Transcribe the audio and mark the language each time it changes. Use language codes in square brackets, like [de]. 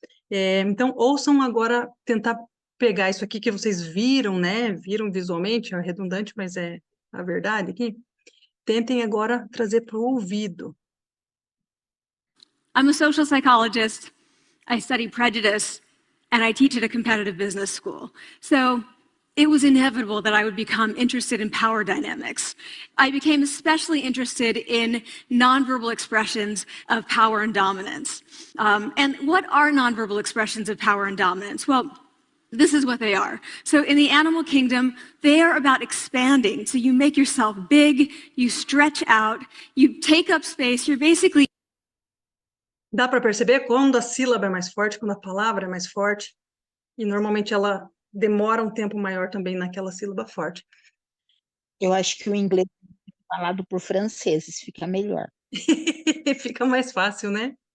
[pt] Então, ouçam agora, tentar pegar isso aqui que vocês viram, né? Viram visualmente, é redundante, mas é a verdade aqui. Tentem agora trazer para o ouvido. [en] I'm a social psychologist. I study prejudice, and I teach at a competitive business school. So it was inevitable that I would become interested in power dynamics. I became especially interested in nonverbal expressions of power and dominance. And what are nonverbal expressions of power and dominance? Well, this is what they are. So in the animal kingdom, they are about expanding. So you make yourself big, you stretch out, you take up space, you're basically [pt] Dá para perceber quando a sílaba é mais forte, quando a palavra é mais forte, e normalmente ela demora um tempo maior também naquela sílaba forte. Eu acho que o inglês é falado por franceses fica melhor. Fica mais fácil, né?